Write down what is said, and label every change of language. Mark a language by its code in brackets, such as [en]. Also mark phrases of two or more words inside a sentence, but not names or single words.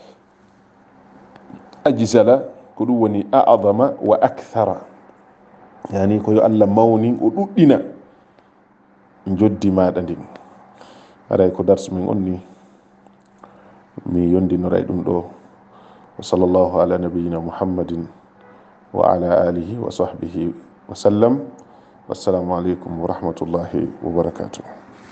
[ff] Ajzala ko ɗum woni [ar] a'zama wa akthara, [ff] yani ko yo Allah mawnin o ɗuɗɗina joddi maɗa ndin. Aray ko darsu min onni mi yondinoray ɗum ɗo. [ar] وصلى الله على نبينا محمد وعلى آله وصحبه وسلم. والسلام عليكم ورحمة الله وبركاته.